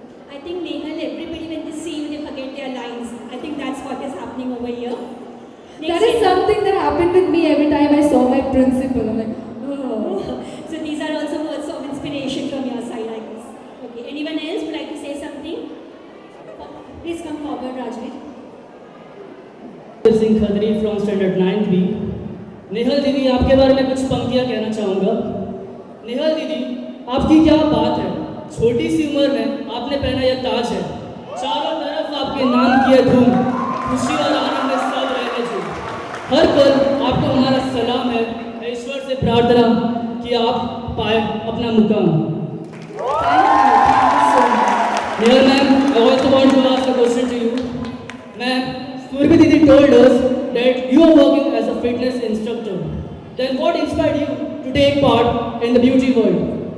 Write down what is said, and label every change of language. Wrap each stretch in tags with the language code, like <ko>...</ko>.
<en>I think Nehal, everybody when they see you, they forget their lines. I think that's what is happening over here. That is something that happened with me every time I saw my principal. I'm like, oh. So these are also words of inspiration from your side, I guess. Okay, anyone else would like to say something? Please come forward, Rajveer.</en> <hi>Singh Khadri from standard 9th B। Nehal दीदी, आपके बारे में कुछ पंक्तियाँ कहना चाहूँगा। नेहल दीदी, आपकी क्या बात है, छोटी सी उम्र में आपने पहना यह ताज है, चारों तरफ आपके नाम की है धूम, खुशी और आनंद में सब रहने झूम। हर पल आपको हमारा सलाम है, ईश्वर से प्रार्थना कि आप पाए अपना मुकाम।</hi> <en>Thank you so much. Neil ma'am, I also want to ask a question to you. Ma'am, Surbi Didi told us that you are working as a fitness instructor. Then what inspired you to take part in the beauty world?</en>